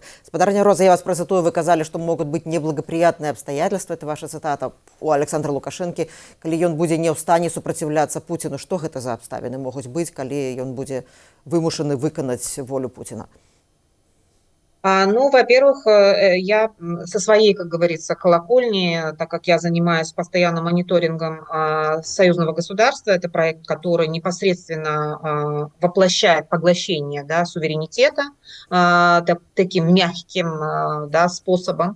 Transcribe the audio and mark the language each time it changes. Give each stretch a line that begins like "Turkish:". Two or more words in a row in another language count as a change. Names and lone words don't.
Belarusian: Спадарня Роза, я вас працытую, вы казалі, што могуць быць неблагапрыятныя абстаятельствы,
Russian: это ваша
Belarusian: цытата у Александра Лукашэнкі, калі ён будзе не ў стане супраціўляцца Пуціну. Што гэта за абставіны могуць быць, калі ён будзе вымушаны выканаць волю Пуціна? Ну,
Russian: во-первых, я со своей, как говорится, колокольни, так как я занимаюсь постоянным мониторингом союзного государства, это проект, который непосредственно воплощает поглощение, да, суверенитета таким мягким, да, способом.